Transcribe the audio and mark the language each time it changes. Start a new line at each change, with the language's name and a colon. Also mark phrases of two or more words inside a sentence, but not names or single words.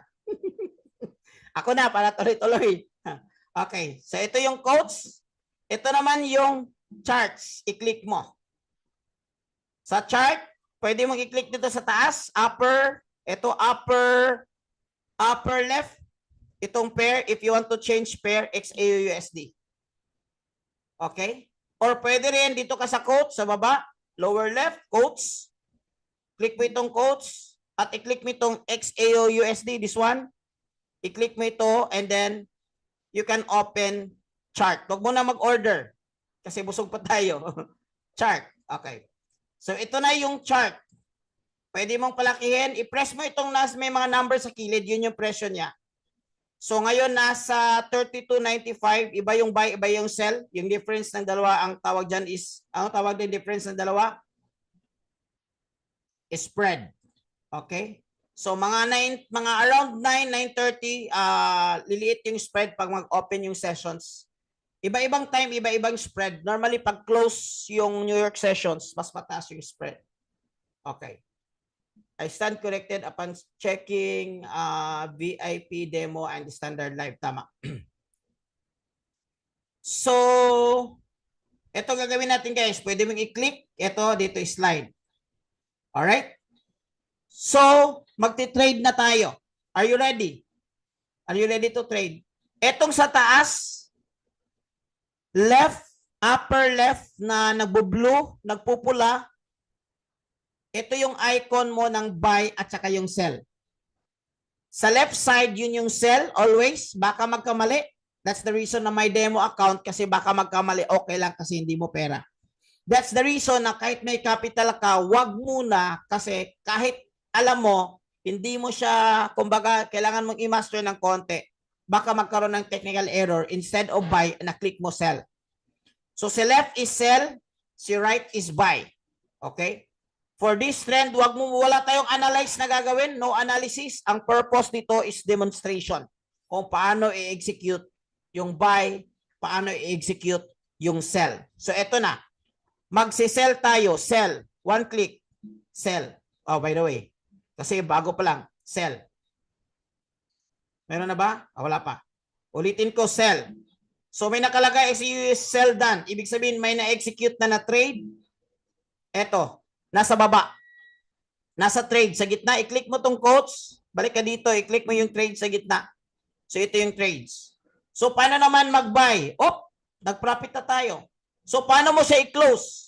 Filipino: Ako na, para tuloy-tuloy. Okay. So, ito yung quotes. Ito naman yung charts. I-click mo. Sa chart, pwede mong i-click dito sa taas.
English: Upper. Ito, upper left. Itong pair, if you want to change pair, XAUUSD. Okay?
Filipino: Or pwede rin dito ka sa quotes, sa baba, lower left, quotes. Click mo itong quotes at i-click mo itong XAUUSD,
English: this one.
Filipino: I-click mo ito
English: and then you can open chart.
Filipino: Huwag mo na mag-order kasi busog pa tayo. Chart. Okay. So ito na yung chart. Pwede mong palakihin. I-press mo itong may mga numbers sa kilid. Yun yung presyo niya. So ngayon nasa 32.95, iba yung buy, iba yung sell. Yung difference ng dalawa, ang tawag dyan is, ang tawag din difference ng dalawa?
English: Spread. Okay?
Filipino: So mga around 9:30, liliit yung spread pag mag-open yung sessions. Iba-ibang time, iba-ibang spread. Normally pag close yung New York sessions, mas mataas yung spread.
English: Okay. I stand corrected upon checking VIP demo and standard live.
Filipino: Tama. So, ito gagawin natin guys. Pwede mong i-click. Ito, dito slide. Alright? So, magti-trade na tayo.
English: Are you ready? Are you ready to trade?
Filipino: Etong sa taas, left,
English: upper left
Filipino: na nagbo-blue, nagpupula, ito yung icon mo ng buy at saka yung sell. Sa
English: left side,
Filipino: yun yung sell, always. Baka magkamali.
English: That's the reason
Filipino: na may demo account kasi baka magkamali. Okay lang kasi hindi mo pera.
English: That's the reason
Filipino: na kahit may capital ka, wag muna kasi kahit alam mo, hindi mo siya, kumbaga, kailangan mong i-master ng konti. Baka magkaroon ng
English: technical error. Instead of buy,
Filipino: na-click mo
English: sell. So, si left is sell, si right is buy. Okay? For this trend,
Filipino: wala tayong analyze na gagawin,
English: no analysis.
Filipino: Ang purpose nito is demonstration. Kung paano i-execute yung buy, paano i-execute yung sell. So eto na. Magsi-sell tayo, sell.
English: One click, sell. Oh, by the way,
Filipino: kasi bago pa lang, sell. Meron na ba? Wala pa. Ulitin ko, sell. So may nakalagay is
English: sell done.
Filipino: Ibig sabihin may na-execute na trade. Eto, nasa baba. Nasa trade sa gitna. I-click mo tong quotes. Balik ka dito, i-click mo yung trade sa gitna. So ito yung trades. So paano naman mag-buy? Oh, nag-profit na tayo. So paano mo siya i-close?